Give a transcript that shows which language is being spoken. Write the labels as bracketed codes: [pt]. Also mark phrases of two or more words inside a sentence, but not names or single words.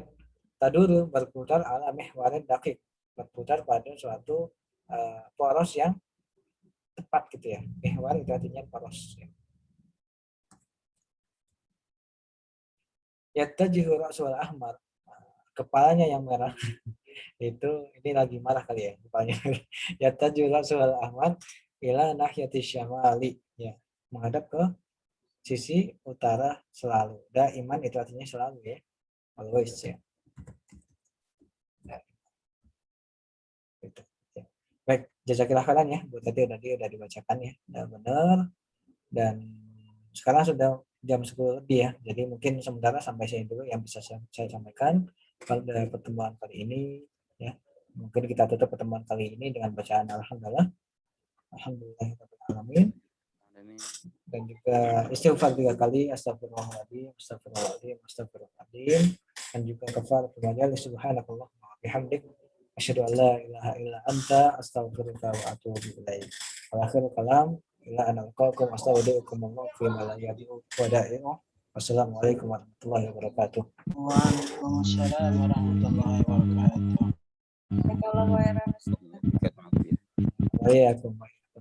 [id] Taduru berputar [ar] على محور دقيق, [id] berputar pada suatu poros yang tepat gitu ya. Mihwar itu artinya poros. Ya. [ar] يتجه رأس الأحمر, [id] kepalanya yang merah. Itu ini lagi marah kali ya kepalanya. [ar] يتجه رأس الأحمر إلى ناحية الشمال, ya, [id] menghadap ke sisi utara selalu. Daiman itu artinya selalu ya. Always ya. Gitu. Ya. Baik, [ar] جزاك الله خيرا [id] ya. Bu tadi udah dibacakan ya. Udah benar. Dan sekarang sudah jam 10 lebih ya. Jadi mungkin sementara sampai sini dulu yang bisa saya sampaikan pada pertemuan kali ini ya. Mungkin kita tutup pertemuan kali ini dengan bacaan alhamdulillah. [ar] Alhamdulillahirabbil [id] dan juga istighfar 3 kali, [ar] أستغفر الله العظيم، أستغفر الله العظيم، أستغفر الله العظيم, [id] dan juga [ar] كفارة المجلس، سبحانك الله وبحمدك، أشهد أن لا إله إلا أنت، أستغفرك وأتوب إليك. وآخر الكلام إلى أن ألقاكم أستودعكم الله فيما لا يضيع ودائعه. والسلام عليكم ورحمة الله وبركاته. وعليكم السلام ورحمة الله وبركاته. [id] Kalau [ar] Waalaikumsalam.